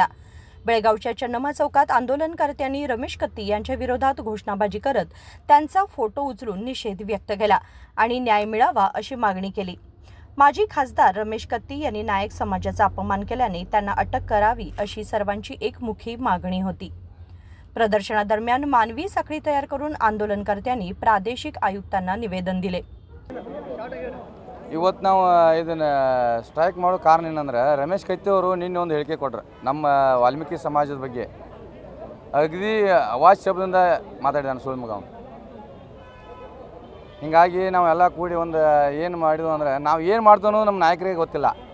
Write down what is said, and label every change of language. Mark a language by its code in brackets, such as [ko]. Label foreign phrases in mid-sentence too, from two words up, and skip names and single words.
[mr] बेळगावच्या चन्नमा चौकात आंदोलनकर्त्यांनी रमेश कत्ती यांच्या विरोधात घोषणाबाजी करत त्यांचा फोटो उचलून निषेध व्यक्त केला आणि न्याय मिळावा अशी मागणी केली। माजी खासदार रमेश कत्ती यांनी नायक समाजाचा अपमान केल्याने त्यांना अटक करावी अशी सर्वांची एकमुखी मागणी होती। प्रदर्शनादरम्यान मानवी साखळी तयार करून आंदोलनकर्त्यांनी प्रादेशिक आयुक्तांना निवेदन दिले। [kn] ಇವತ್ತು ನಾವು ಇದನ್ನ ಸ್ಟ್ರೈಕ್ ಮಾಡೋ ಕಾರಣ ಏನಂದ್ರೆ ರಮೇಶ್ ಕತ್ತಿ ಅವರು ನಿನ್ನೆ ಒಂದು ಹೇಳಿಕೆ ಕೊಟ್ಟರು ನಮ್ಮ ವಾಲ್ಮೀಕಿ ಸಮಾಜದ ಬಗ್ಗೆ ಅಗದಿ ಅವಾಜ್ ಶಬ್ದದಿಂದ ಮಾತಾಡಿದಾನೆ ಸುಳ್ಳು ಮಗ ಅವನು। ಹೀಗಾಗಿ ನಾವೆಲ್ಲ ಕೂಡಿ ಒಂದು ಏನು ಮಾಡಿದ್ವು ಅಂದ್ರೆ ನಾವು ಏನು ಮಾಡ್ತೇನೋ ನಮ್ಮ ನಾಯಕರಿಗೆ ಗೊತ್ತಿಲ್ಲ।